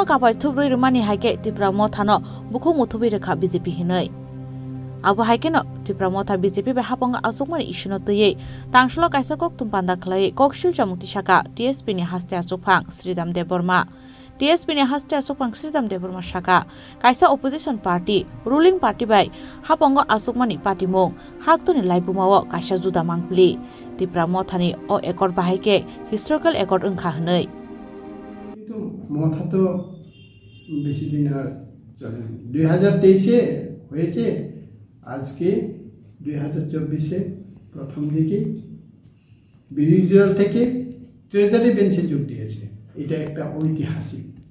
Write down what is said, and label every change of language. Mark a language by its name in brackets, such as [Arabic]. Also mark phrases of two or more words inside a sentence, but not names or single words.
[Kok Borok] kapai thubroi rumani haike Tripura mothano bukho muthubi rekha BJP hinai abo haike no Tripura motha BJP be haponga asokmani isuno tei tangshlo kaisa kok tumpanda khlai kokshal chamokti saka TSP ni haste asopang Sridham Deborma TSP ni haste asopang Sridham Deborma saka kaisa [English] opposition party ruling party [Kok Borok] bai hapongo asokmani party mong haktoni laibumao kaisa juda mangpli Tripura mothani o ekor bahaike historical ekor ungkha hnei [Bangla] মথা তো বেশি দিন আর চলে 2023-এ হয়েছে আজকে 2024-এ প্রথম দিকে বিরোধী দল থেকে [English] treasury bench [Bangla] যোগ দিয়েছে এটা একটা ঐতিহাসিক